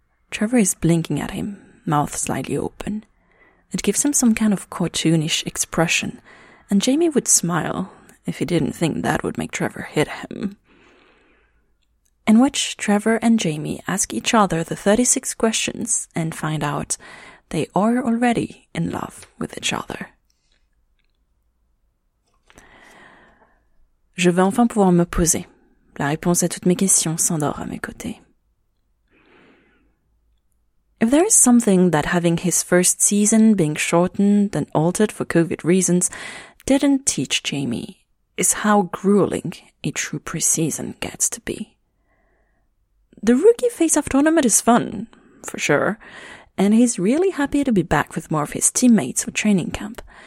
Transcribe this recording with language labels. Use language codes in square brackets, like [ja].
[en] Trevor is blinking at him, mouth slightly open. It gives him some kind of cartoonish expression, and Jamie would smile if he didn't think that would make Trevor hit him. In which Trevor and Jamie ask each other the 36 questions and find out they are already in love with each other. [fr] Je vais enfin pouvoir me poser. La réponse à toutes mes questions s'endort à mes côtés. [en] If there is something that having his first season being shortened and altered for COVID reasons didn't teach Jamie, is how grueling a true preseason gets to be. The rookie face-off tournament is fun, for sure, and he's really happy to be back with more of his teammates for training camp.